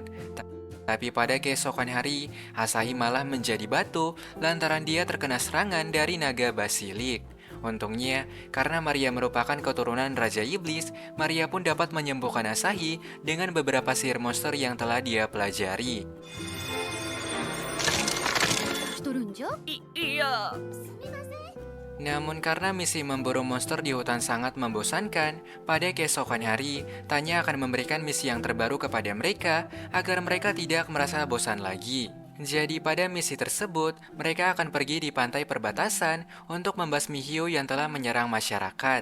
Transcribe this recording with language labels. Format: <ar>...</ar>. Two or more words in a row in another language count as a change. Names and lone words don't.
<id>Tapi pada keesokan hari, Asahi malah menjadi batu lantaran dia terkena serangan dari naga basilik. Untungnya, karena Maria merupakan keturunan Raja Iblis, Maria pun dapat menyembuhkan Asahi dengan beberapa sihir monster yang telah dia pelajari.</id> <ja>しとるんじゃいや</ja> <id>Namun karena misi memburu monster di hutan sangat membosankan, pada keesokan hari, Tanya akan memberikan misi yang terbaru kepada mereka agar mereka tidak merasa bosan lagi. Jadi pada misi tersebut, mereka akan pergi di pantai perbatasan untuk membasmi hiu yang telah menyerang masyarakat.</id>